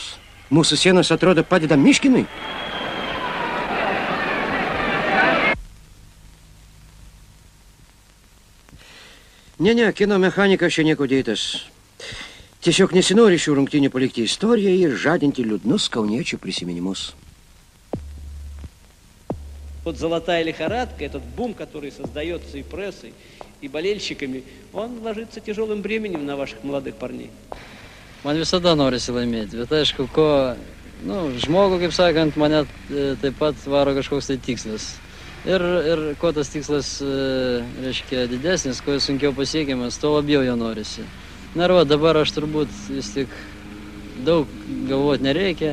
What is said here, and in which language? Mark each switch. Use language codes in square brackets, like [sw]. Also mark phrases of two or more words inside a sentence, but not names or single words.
[lt] Mūsų sienos atrodo padeda Miškinui. Ne, kino mechanikas čia nieko dėtas. Tiesiog nesinori šių rungtynių palikti istoriją ir žadinti liūdnus kauniečių приsiminimus. [ru] Вот золотая лихорадка, этот бум, который создается и прессой, и болельщиками, он ложится тяжелым бременем на ваших молодых парней. [lt] Man visada norisi laimėti, bet aišku, žmogų, kaip sakant, mane taip pat varo kažkoks tai tikslas. Ir kuo tas tikslas, reiškia, didesnis, kuo sunkiau pasiekiamas, tuo labiau jo norisi. Na ir dabar aš turbūt vis tik daug galvoti nereikia.